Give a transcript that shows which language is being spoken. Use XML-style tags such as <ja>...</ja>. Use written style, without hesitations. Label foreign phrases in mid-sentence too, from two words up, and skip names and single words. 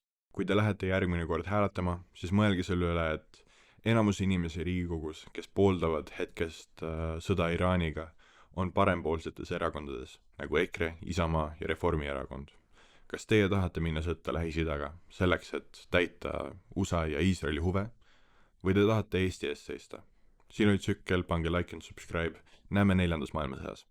<et>Kui te lähete järgmine kord hääletama, siis mõelge selle üle, et enamus inimesi Riigikogus, kes pooldavad hetkest sõda Iraaniga, on parempoolsetes erakondades, nagu EKRE, Isamaa ja Reformierakond. Kas teie tahate minna sõtta Lähis-Idaga selleks, et täita USA ja Iisraeli huve, või te tahate Eesti eest seista? Siin oli tsükkel, pange</et> <en>like and subscribe.</en> <et>Näeme 4. maailmasõjas.</et>